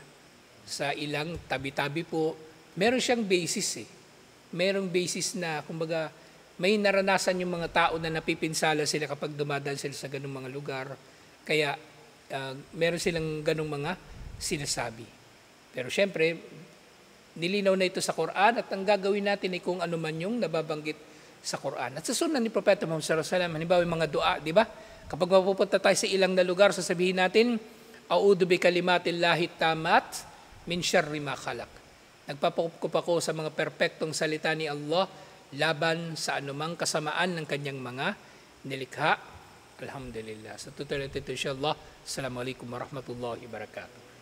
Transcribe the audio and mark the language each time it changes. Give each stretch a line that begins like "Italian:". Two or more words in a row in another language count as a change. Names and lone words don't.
Filipino: Sa ilang tabi-tabi po, meron siyang basis Merong basis na, kumbaga, may naranasan yung mga tao na napipinsala sila kapag dumadaan sila sa ganung mga lugar. Kaya, meron silang ganung mga sinasabi. Pero syempre, nilinaw na ito sa Quran at ang gagawin natin ay kung ano man yung nababanggit sa Quran. At sa sunan ni Propeta Muhammad
Arabic: صلى الله عليه وسلم,
Filipino: halimbawa yung mga dua, di ba? Kapag mapupunta tayo sa ilang na lugar, sasabihin natin,
Arabic: أعوذ بكلمات الله التامات من شر ما خلق.
Filipino: Nagpapakup ako sa mga perpektong salita ni Allah laban sa anumang kasamaan ng kanyang mga nilikha. Alhamdulillah. Sa tutuloy ito insyaAllah.
Arabic: السلام عليكم ورحمة الله وبركاته.